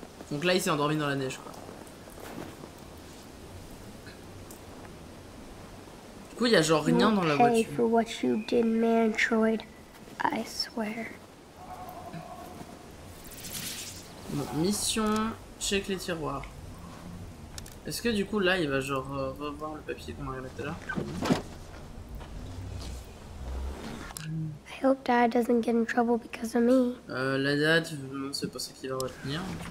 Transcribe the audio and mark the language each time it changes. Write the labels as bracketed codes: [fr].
[fr] Donc là, il s'est endormi dans la neige, quoi. Du coup, il y a genre rien dans la [en] Pay [fr] voiture. [en] for what you did, Mantroid. I swear. [fr] Bon, mission, check les tiroirs. Est-ce que du coup, là, il va genre revoir le papier qu'on avait tout à l'heure? [en] I hope Dad doesn't get in trouble because of me. [fr] La date, non, c'est pas ça qu'il va retenir.